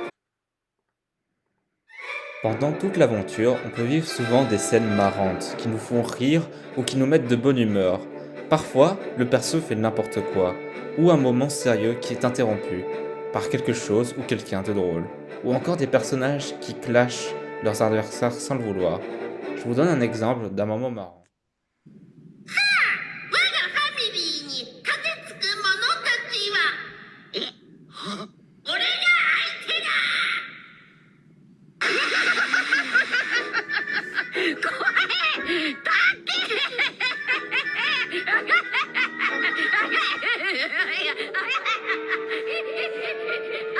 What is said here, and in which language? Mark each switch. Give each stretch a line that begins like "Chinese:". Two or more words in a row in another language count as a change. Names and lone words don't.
French: Pendant toute l'aventure, on peut vivre souvent des scènes marrantes, qui nous font rire ou qui nous mettent de bonne humeur. Parfois, le perso fait n'importe quoi, ou un moment sérieux qui est interrompu par quelque chose ou quelqu'un de drôle, ou encore des personnages qui clashent leurs adversaires sans le vouloir. Je vous donne un exemple d'un moment marrant.
Japanese: 我がファミリーに駆けつく者たちは俺が相手だ怖え立って